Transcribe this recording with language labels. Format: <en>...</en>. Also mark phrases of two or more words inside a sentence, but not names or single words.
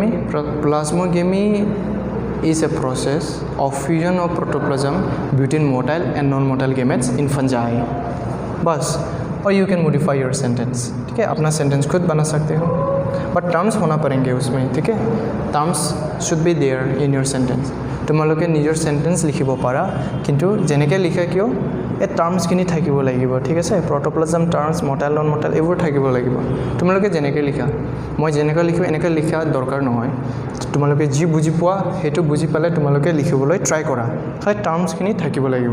<en>plasmogamy is a process of fusion of protoplasm between motile and non motile gametes in fungi, बस।</en> <hi>और</hi> <en>you can modify your sentence,</en> <hi>ठीक है, अपना सेंटेंस खुद बना सकते हो,</hi> <en>but terms</en> <hi>होना पड़ेंगे उसमें, ठीक है।</hi> <en>terms should be there in your sentence.</en> <as>তোমালোকে নিজৰ সেন্টেন্স লিখিব পাৰা, কিন্তু যেনেকৈ লিখা কিয় এই টাৰ্মছখিনি থাকিব লাগিব, ঠিক আছে।</as> <en>protoplasm terms, motile non motile</en> <as>এইবোৰ থাকিব লাগিব। তোমালোকে যেনেকৈ লিখা, মই যেনেকৈ লিখোঁ এনেকৈ লিখা দৰকাৰ নহয়। তোমালোকে যি বুজি পোৱা সেইটো বুজি পালে তোমালোকে লিখিবলৈ ট্ৰাই কৰা, খালি টাৰ্মছখিনি থাকিব লাগিব।</as>